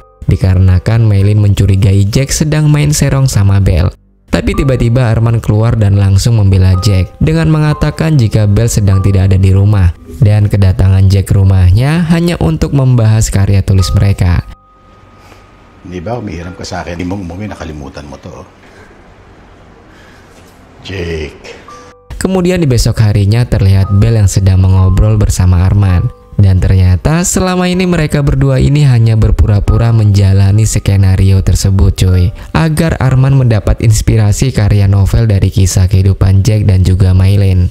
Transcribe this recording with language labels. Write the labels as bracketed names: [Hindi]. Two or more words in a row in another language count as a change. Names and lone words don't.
[Indonesian] Dikarenakan Maylin mencurigai Jack sedang main serong sama Belle. Tapi tiba-tiba Arman keluar dan langsung membela Jack dengan mengatakan jika Belle sedang tidak ada di rumah. Dan kedatangan Jack ke rumahnya hanya untuk membahas karya tulis mereka. [Filipino] Di ba umihiram ka sa akin? Di mo umuwi, nakalimutan mo to. Jake. [Indonesian] Kemudian di besok harinya terlihat Belle yang sedang mengobrol bersama Arman. Dan ternyata selama ini mereka berdua ini hanya berpura-pura menjalani skenario tersebut coy, agar Arman mendapat inspirasi karya novel dari kisah kehidupan Jack dan juga Maylin.